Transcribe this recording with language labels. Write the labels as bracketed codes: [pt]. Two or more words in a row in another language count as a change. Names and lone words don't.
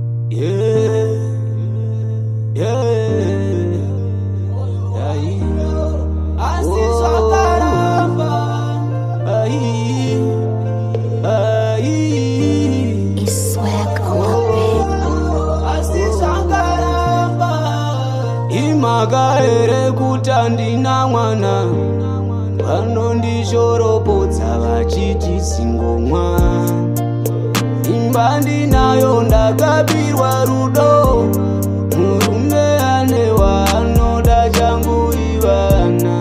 [en] Yeah, yeah, [pt] aí, assim caramba, aí, [en] E swag on the beat. [pt] assim caramba, [sn] imakaere kutandina mwana, vanondishoropodza vachiti singomwa. Imba ndinayo ndakabirwa rudo, murume ane waanoda changu ivana.